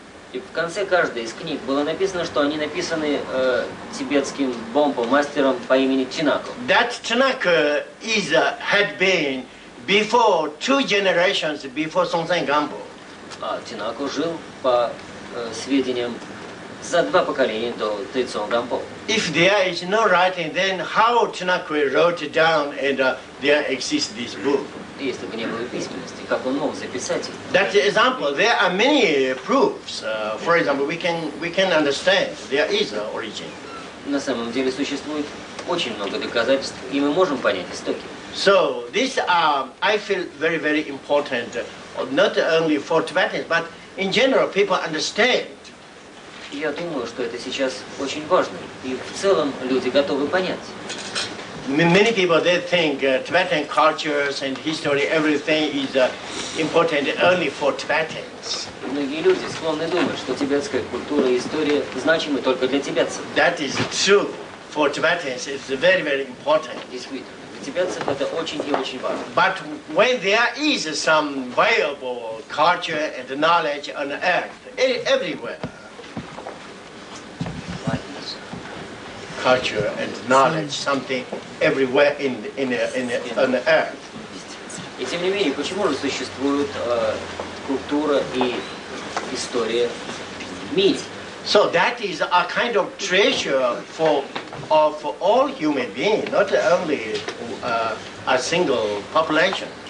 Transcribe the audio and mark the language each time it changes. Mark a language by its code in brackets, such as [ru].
[ru] И в конце каждой из книг было написано, что они написаны тибетским бомпо мастером по имени Чинако. [en] That Tanaka had been before 2 generations before Songtsen Gampo. [ru] А Чинако жил, по сведениям, за 2 поколения до Тайцон Гампо. [en] If there is no writing, then how Tanaka wrote down and there exists this book? [ru] Если бы не было письменности, как он мог записать их? [en] That's an example. There are many proofs. For example, we can understand there is an origin. [ru] На самом деле существует очень много доказательств, и мы можем понять истоки. [en] So this I feel very, very important, not only for Tibetans, but in general people understand. [ru] Я думаю, что это сейчас очень важно, и в целом люди готовы понять. [en] Many people, they think Tibetan cultures and history, everything is important only for Tibetans. [ru] Многие люди склонны думать, что тибетская культура и история значимы только для тибетцев. [en] That is true. For Tibetans, it's very, very important. [ru] Действительно, для тибетцев это очень и очень важно. [en] But when there is some valuable culture and knowledge on earth, everywhere, culture and knowledge, something everywhere on the earth. [ru] И тем не менее, почему же существует культура и история в мире? [en] So that is a kind of treasure of all human beings, not only a single population.